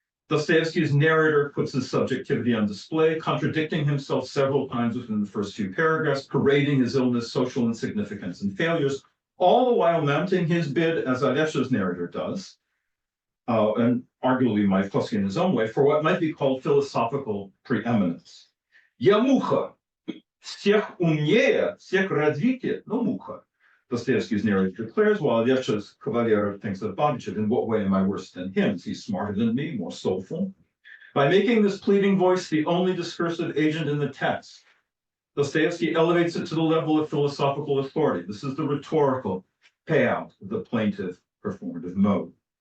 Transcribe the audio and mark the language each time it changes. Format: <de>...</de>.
<en>Dostoevsky's narrator puts his subjectivity on display, contradicting himself several times within the first few paragraphs, parading his illness, social insignificance, and failures, all the while mounting his bid, as Alyosha's narrator does, and arguably Mayakovsky in his own way, for what might be called philosophical preeminence.</en> <ru>Я муха, всех умнее, всех развитие, но муха.</ru> <en>Dostoevsky's narrator declares, while Alyosha's Cavalier thinks of Babichev, in what way am I worse than him? Is he smarter than me, more soulful? By making this pleading voice the only discursive agent in the text, Dostoevsky elevates it to the level of philosophical authority. This is the rhetorical payout of the plaintive performative mode.</en>